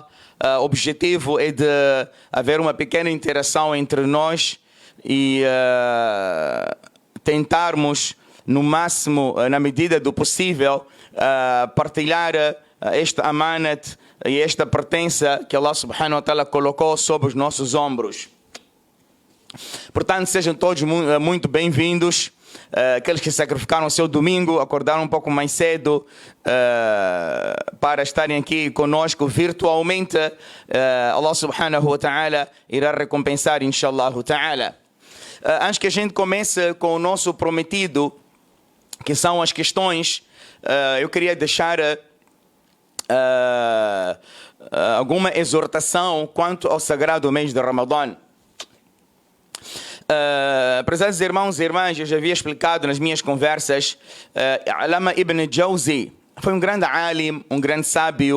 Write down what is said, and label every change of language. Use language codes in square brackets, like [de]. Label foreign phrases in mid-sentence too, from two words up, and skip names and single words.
[pt] O objetivo é de haver uma pequena interação entre nós e tentarmos, no máximo, na medida do possível, partilhar esta amanat e esta pertença que [ar] الله سبحانه وتعالى [pt] colocou sobre os nossos ombros. Portanto, sejam todos muito bem-vindos. Aqueles que sacrificaram o seu domingo, acordaram um pouco mais cedo para estarem aqui conosco virtualmente, [ar] الله سبحانه وتعالى [pt] irá recompensar, [ar] إن شاء الله تعالى. [pt] Antes que a gente comece com o nosso prometido, que são as questões, eu queria deixar alguma exortação quanto ao sagrado mês de Ramadã. Prezados irmãos e irmãs, eu já havia explicado nas minhas conversas, Alama Ibn Jawzi foi um grande alim, um grande sábio.